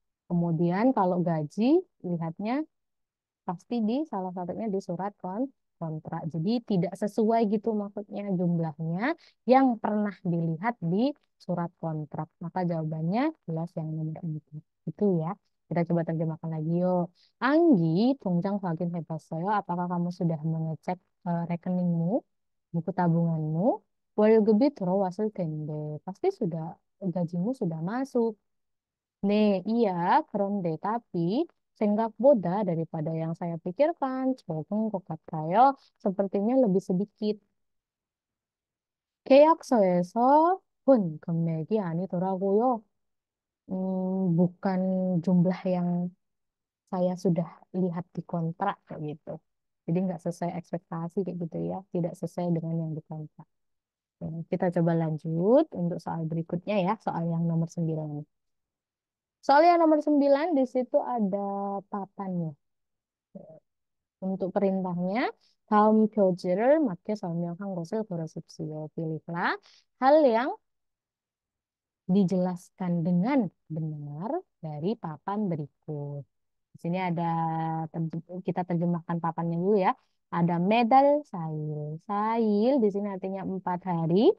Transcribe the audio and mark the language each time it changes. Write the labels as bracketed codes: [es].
[id] Kemudian kalau gaji, lihatnya pasti di salah satunya di surat kontrak. Jadi tidak sesuai gitu maksudnya jumlahnya yang pernah dilihat di surat kontrak. Maka jawabannya jelas yang nomor 4. Itu ya. Kita coba terjemahkan lagi yuk. [ko] Anggi, 통장 확인해봤어요. [id] Apakah kamu sudah mengecek rekeningmu, buku tabunganmu? [ko] 월급이 들어왔을 텐데. [id] Pasti sudah gajimu sudah masuk. [ko] 네, [id] iya, [ko] 그런데 [id] tapi [ko] 생각보다 [id] daripada yang saya pikirkan, [ko] 적은 것 같아요. [id] Sepertinya lebih sedikit. [ko] 계약서에서 본 금액이 아니더라고요. [id] Bukan jumlah yang saya sudah lihat di kontrak kayak gitu. Jadi nggak sesuai ekspektasi kayak gitu ya, tidak sesuai dengan yang dikontrak. Kita coba lanjut untuk soal berikutnya ya, soal yang nomor 9. Soal yang nomor 9 di situ ada papannya. Untuk perintahnya, [ko] 다음 표지를 맞게 설명한 것을 고르십시오. [id] Pilihlah hal yang dijelaskan dengan benar dari papan berikut. Di sini ada kita terjemahkan papannya dulu ya. Ada medal sail. Sail di sini artinya 4 hari.